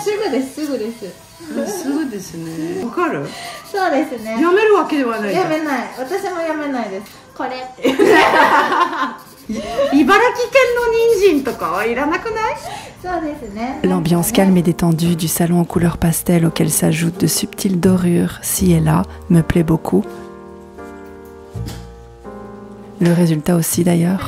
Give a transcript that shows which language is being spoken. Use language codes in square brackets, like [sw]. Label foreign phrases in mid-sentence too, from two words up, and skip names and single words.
[ja] すぐですすぐです。すぐですね。わかる？そうですね。やめるわけではない。やめない。私もやめないです。これって。茨城県の人参とかはいらなくない？そうですね。 [fr] L'ambiance calme et détendue du salon en couleurs pastel auquel s'ajoutent de subtiles dorures ci et là me plaît beaucoup. Le résultat aussi d'ailleurs.